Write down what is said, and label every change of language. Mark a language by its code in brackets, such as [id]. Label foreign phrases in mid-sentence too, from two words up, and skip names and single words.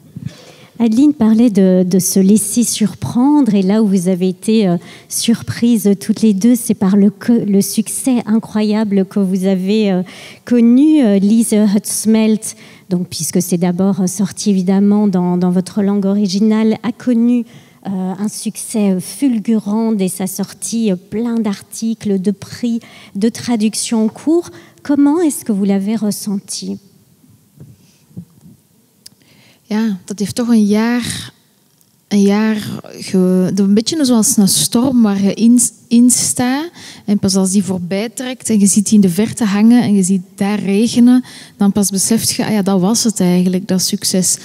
[fr] Adeline parlait de se laisser surprendre et là où vous avez été surprises toutes les deux, c'est par le succès incroyable que vous avez connu, Lise Hutsmelt, donc, puisque c'est d'abord sorti évidemment dans votre langue originale, a connu un succès fulgurant dès sa sortie, plein d'articles, de prix, de traductions en cours. Comment est-ce que vous l'avez ressenti ? [nl] ja, dat heeft toch een jaar een beetje zoals een storm waar je in staat. En pas als die voorbij trekt en je ziet die in de verte hangen en je ziet daar regenen, dan pas beseft je, ja, dat was het eigenlijk, dat succes.